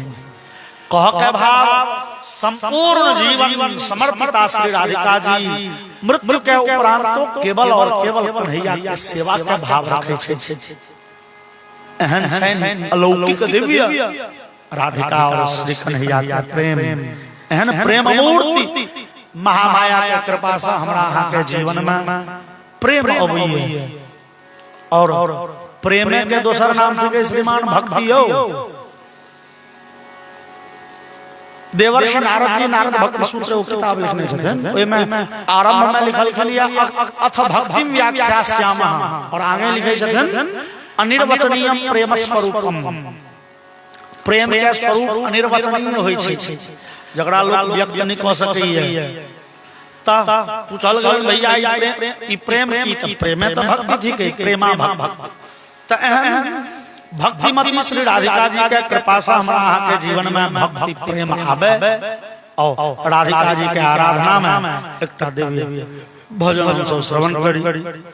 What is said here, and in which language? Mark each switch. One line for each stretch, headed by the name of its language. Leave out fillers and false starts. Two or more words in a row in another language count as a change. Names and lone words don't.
Maithili: कह के भाव संपूर्ण जीवन समर्पित श्री राधिका जी मृत्यु के उपरांत तो केवल और केवल कन्हैया के सेवा के भाव रखे छे। एहन छैन अलौकिक दिव्य राधिका और श्री कन्हैया का प्रेम, एहन प्रेम मूर्ति महामाया के कृपा से हमरा अहाँ के जीवन में प्रेम अबैये। और प्रेम के दोसर नाम छै श्रीमान भक्ति। देवर्षि नारद जी नारद भक्ति सूत्र किताब लिखने छथिन, ओय में आरंभ में लिखल खलिया
Sanskrit: अथ भक्ति व्याख्यास्यामः,
Maithili: और आगे लिखे छथिन
Sanskrit: अनिर्वचनीयम प्रेम स्वरूपम।
Maithili: प्रेम के स्वरूप अनिर्वचनीय होय छै, जकरा लोग व्यक्त नहीं क सकैया। ता पूछल गेल भैया ई प्रेम की, त प्रेम त भक्ति थी, प्रेमा भक्ति। त एहन भक्तिमती श्री राधिका जी के कृपा से हमरा अहाँ के जीवन में भक्ति प्रेम आवे, और राधिका जी के आराधना में एकटा दिव्य भजन सब श्रवण करी।